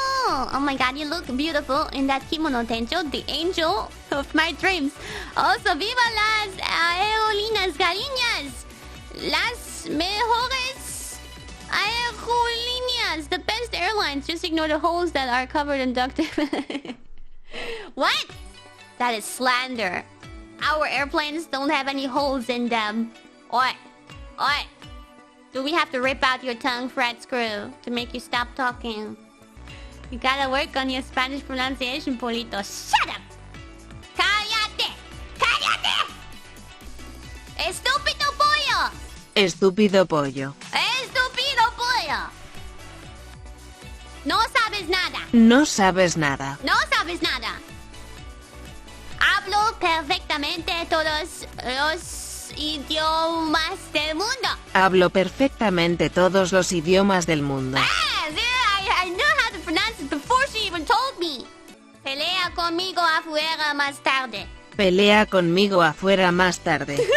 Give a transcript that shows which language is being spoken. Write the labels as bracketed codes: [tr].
[en] Oh my god, you look beautiful in that kimono, Tencho, the angel of my dreams. [es] Also, viva las aerolíneas cariñas. Las mejores aerolíneas. [en] The best airlines. Just ignore the holes that are covered in duct tape. What? That is slander. Our airplanes don't have any holes in them. Oi. Oi. Do we have to rip out your tongue, Fred Screw, to make you stop talking? You gotta work on your Spanish pronunciation, Polito. Shut up! [es] ¡Cállate! ¡Cállate! ¡Estúpido pollo! Estúpido pollo. ¡Estúpido pollo! No sabes nada. No sabes nada. No sabes nada. Hablo perfectamente todos los idiomas del mundo. Hablo perfectamente todos los idiomas del mundo. [en] I know how to pronounce it before she even told me. [es] Pelea conmigo afuera más tarde. Pelea conmigo afuera más tarde.